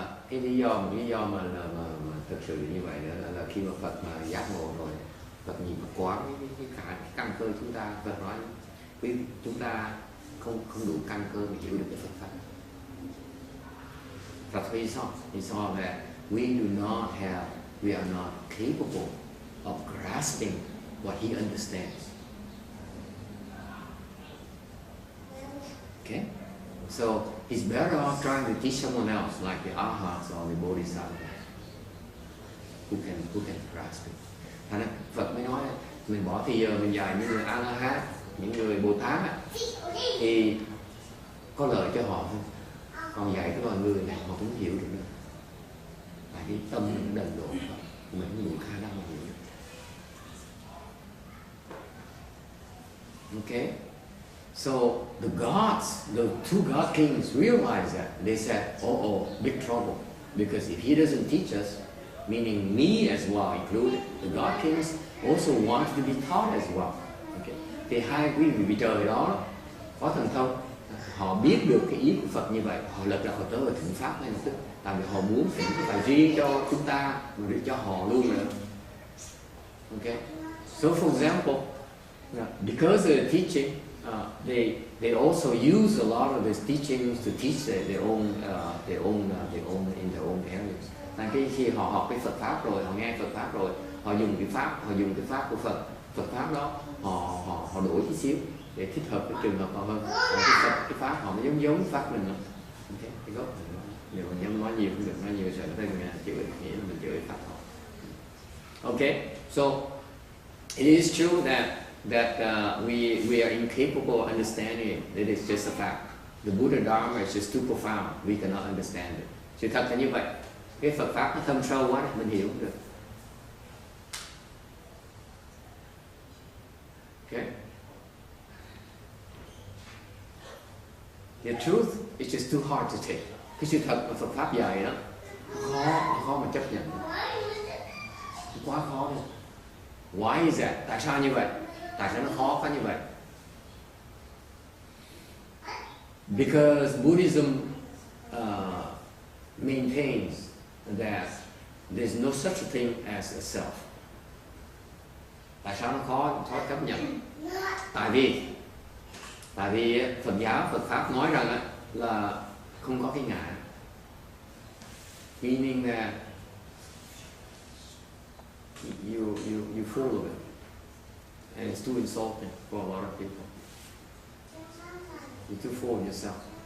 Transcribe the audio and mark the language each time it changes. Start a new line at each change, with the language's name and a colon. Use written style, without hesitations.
Vietnamese: Cái lý do mà thực sự như vậy là khi mà Phật mà giác ngộ rồi, Phật nhìn quá cái căn cơ chúng ta. Phật nói chúng ta không đủ căn cơ để hiểu được cái Phật pháp.
English: Phật he saw that we are not capable of grasping what he understands. Okay? So he's better off trying to teach someone else, like the arhats or the bodhisattvas, who can grasp it.
Vietnamese: Thành ra Phật mới nói mình bỏ thì giờ mình dạy những người A La Hán, những người Bồ Tát thì có lợi cho họ thôi. Còn dạy cái loài người này họ không hiểu được nữa. Tại cái tâm mình đần độn thôi, mình không đủ khả năng mà hiểu được.
English: Okay? So the two God kings realized that. They said, big trouble. Because if he doesn't teach us, meaning me as well included, the God kings also want to be taught as well. Okay.
Vietnamese: Thì hai quý vị trời đó có thần thông, họ biết được cái ý của Phật như vậy, họ lập ra họ tới ở thịnh pháp ngay lập tức. Tại vì họ muốn thịnh cái bài riêng cho chúng ta, mà để cho họ luôn nữa. Okay.
English: So for example, because of the teaching, they also use a lot of these teachings to teach their own in their own areas.
Vietnamese: Tại khi họ học cái Phật pháp rồi, họ nghe Phật pháp rồi, họ dùng cái pháp của Phật pháp đó, họ đổi chút xíu để thích hợp với trường hợp họ hơn. Cái pháp họ nó giống pháp mình lắm. Okay, cái gốc này nếu mà nhắm nói nhiều không được, nói nhiều sợ nó chịu nghĩa là mình chửi pháp họ.
English: Okay, so it is true that we are incapable of understanding it. It is just a fact. The Buddha Dharma is just too profound. We cannot understand it.
Vietnamese: Sự thật là như vậy. Cái Phật pháp nó thâm sâu quá, mình hiểu không được. Okay.
English: The truth is just too hard to take.
Vietnamese: Cái sự thật mà Phật pháp dạy đó, khó mà chấp nhận. Quá khó đi.
English: Why is that?
Vietnamese: Tại sao như vậy? Tại sao nó khó như vậy?
English: Because Buddhism maintains that there's no such a thing as a self.
Vietnamese: Tại sao nó khó chấp nhận? Tại vì Phật pháp nói rằng là không có cái ngã.
English: Meaning that you're full of it. And it's too insulting for a lot of people. You're too full of yourself.